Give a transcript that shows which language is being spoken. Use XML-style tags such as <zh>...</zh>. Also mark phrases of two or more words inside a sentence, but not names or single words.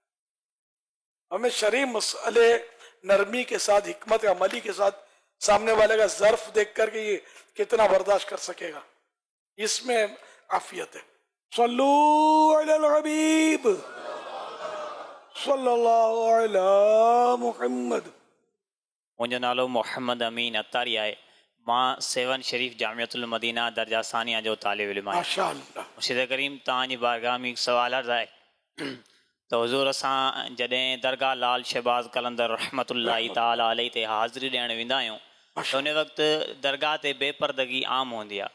<ur>ہمیں شرعی مسئلے نرمی کے ساتھ، حکمت عملی کے ساتھ، سامنے والے کا ظرف دیکھ کر کہ یہ کتنا برداشت کر سکے گا، اس میں عافیت ہے.</ur> <ar>صلو علی الحبیب صلی اللہ علی محمد.</ar> <sd>मुंहिंजो नालो मोहम्मद अमीन अतारी आहे. मां सेवन शरीफ़ जामियतुल मदीना दर्जा सानिया जो तालिब इल्म आहियां. माशाअल्लाह. मुर्शिद करीम तव्हांजी बारगाह में हिकु सुवाल अर्ज़ु आहे त हुज़ूर असां जॾहिं दरगाह लाल शहबाज़ कलंदर</sd> <ar>رحمة الله تعالى عليه</ar> <sd>ते हाज़िरी ॾियणु वेंदा आहियूं त उन वक़्तु दरगाह ते बेपर्दगी आम हूंदी आहे.</sd>